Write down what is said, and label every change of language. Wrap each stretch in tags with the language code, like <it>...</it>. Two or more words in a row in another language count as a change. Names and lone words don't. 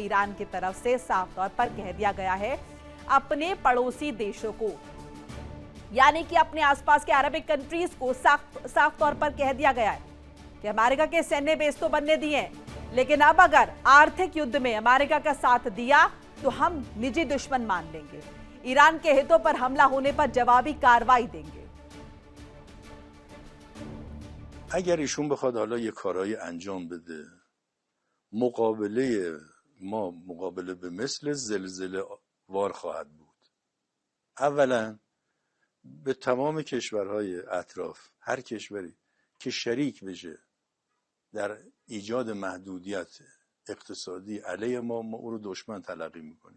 <hi>ईरान की तरफ से साफ तौर पर कह दिया गया है अपने पड़ोसी देशों को, यानी कि अपने आसपास के</hi> <en>Arabic countries</en> <hi>को साफ तौर पर कह दिया गया है कि अमेरिका के सैन्य बेस तो बनने दिए हैं, लेकिन अब अगर आर्थिक युद्ध में अमेरिका का साथ दिया तो हम निजी दुश्मन मान लेंगे। ईरान के हितों पर हमला होने पर जवाबी कार्रवाई देंगे।</hi> <fa>اگر ایشون بخواد حالا یه کارایی انجام بده، مقابله ما مقابله به مثل زلزله وار خواهد بود. اولا به تمام کشورهای اطراف، هر کشوری که شریک بشه در ایجاد محدودیت اقتصادی علیه ما او رو دشمن تلقی میکنیم.</fa>